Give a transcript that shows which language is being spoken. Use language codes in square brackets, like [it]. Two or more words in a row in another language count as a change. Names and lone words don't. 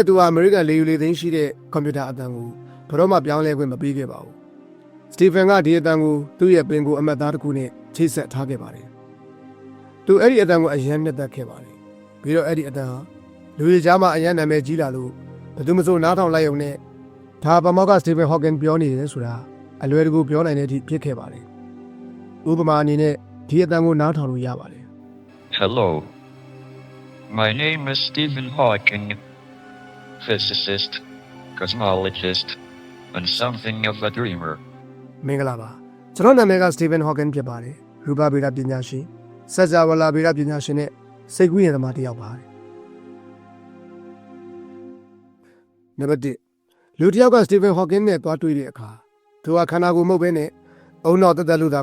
[my] သူကအမေရိကန်လေယူလေသိန်းရှိတဲ့ကွန်ပျူတာအတန်ကိုဘယ်တော့မှပြောင်းလဲခွင့်မပေးခဲ့ပါဘူးစတီဖင်ကဒီအတန်ကိုသူ့ရဲ့ပင်ကိုအမတ်သားတစ်ခုနဲ့ချိတ်ဆက်ထားခဲ့ပါတယ်သူအဲ့ဒီအတန်ကိုအယမ်းနဲ့သက်ခဲ့ပါတယ်ပြီးတော့အဲ့ဒီအတန်ဟာလူတွေကြားမှာအယမ်းနာမည်ကြီးလာလို့ဘယ်သူမှမဆိုနားထောင်လိုက်ရုံနဲ့ဒါပမောက္ခစတီဖင်ဟော့ကင်ပြောနေတယ်ဆိုတာအလွယ်တကူပြောနိုင်တဲ့အထိဖြစ်ခဲ့ပါတယ်ဥပမာအနေနဲ့ဒီအတန်ကိုနားထောင်လို့ရပါတယ် [en] Hello. My name is Stephen Hawking, physicist, cosmologist, and something of a dreamer. [my] မင်္ဂလာပါကျွန်တော်နာမည်ကစတီဖင်ဟော့ကင်ဖြစ်ပါတယ်ရူပဗေဒပညာရှင်စัจ java ဗေဒပညာရှင်နဲ့စိတ်ကူးရင်သမားတစ်ယောက်ပါတယ်နံပါတ်1လူတစ်ယောက်ကစတီဖင်ဟော့ကင်နဲ့တွားတွေ့တဲ့အခါသူကခန္ဓာကိုယ်မဟုတ်ဘဲနဲ့အုံနောက်တက်လို့သာ